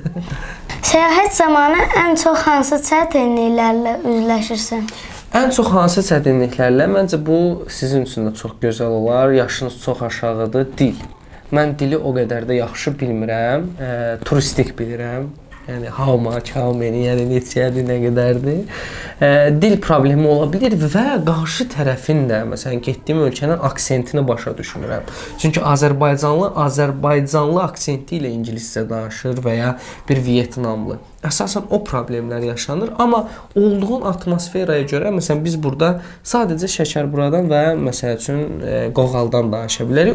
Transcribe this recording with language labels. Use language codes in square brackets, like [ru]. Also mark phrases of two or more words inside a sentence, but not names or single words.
[az] Səyahət zamanı ən çox hansı çətinliklərlə üzləşirsən? Ən çox hansı çətinliklərlə? Məncə bu sizin üçün də çox gözəl olar. Yaşınız çox aşağıdır. Dil. Mən dili o qədər də yaxşı bilmirəm. Turistik bilirəm. Yəni [en] how much, how many, [az] yəni neçədir, nə qədərdir. Dil problemi ola bilər və qarşı tərəfin də, məsələn, getdiyim ölkənin aksentini başa düşmürəm. Çünki Azərbaycanlı aksenti ilə ingiliscə danışır və ya bir Vyetnamlı. Əsasən o problemlər yaşanır, amma olduğun atmosferaya görə, məsələn, biz burada sadəcə şəkərburadan və məsəl üçün qoğaldan danışa bilərik.